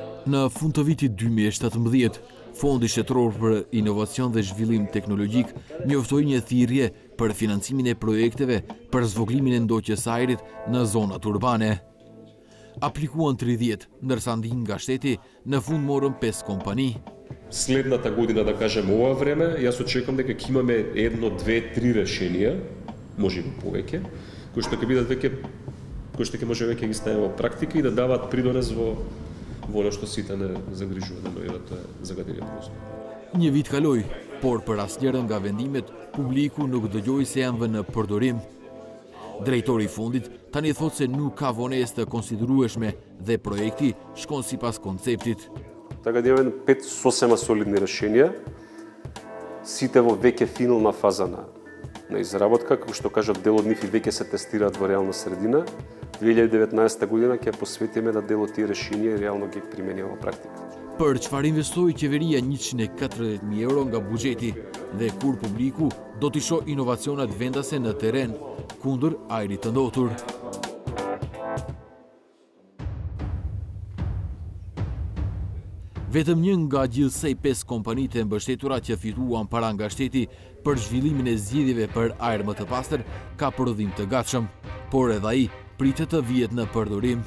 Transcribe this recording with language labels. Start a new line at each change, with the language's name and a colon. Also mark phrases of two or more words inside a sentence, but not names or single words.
Albanian: Në fund të vitit 2017, Fondi Shtetëror për Inovacion dhe Zhvillim Teknologjik njoftoi një thirrje për financimin e projekteve për zvogëlimin e ndoqjes së ajrit në zonat urbane. Aplikuan 30, ndërsa ndihmë nga shteti në fund morën 5 kompani.
Macedonian: Следната година, да кажем ова време, јас очекувам дека ќе имаме 1, 2, 3 решенија, можеби повеќе, кои што ќе бидат веќе, кои што ќе може веќе ги ставиме во практика и да даваат придонес во она што сите не загрижуваме, но тоа е загадениот простор.
Albanian: Një vit kaloi, por për asnjërin nga vendimet, publiku nuk dëgjoi se janë vënë në përdorim. Drejtori i fondit tani thotë se nuk ka vonesë të konsiderueshme dhe projekti shkon sipas konceptit.
Macedonian: Така да имаме 5 сосема солидни решенија, сите во веќе финална фаза на изработка, како што кажав, дел од нив и веќе се тестираат во реална средина. 2019 година ќе посветиме на дел од тие решенија и реално ги примениме во практика.
Albanian: Për çfarë investoi qeveria 140.000 euro nga buxheti dhe kur publiku do t'i shohë inovacionet vendase në terren kundër ajrit të ndotur. Vetëm një nga gjithsej 5 kompanitë e mbështetura që fituan para nga shteti për zhvillimin e zgjidhjeve për ajër më të pastër ka prodhim të gatshëm, por edhe ai pritet të vihet në përdorim.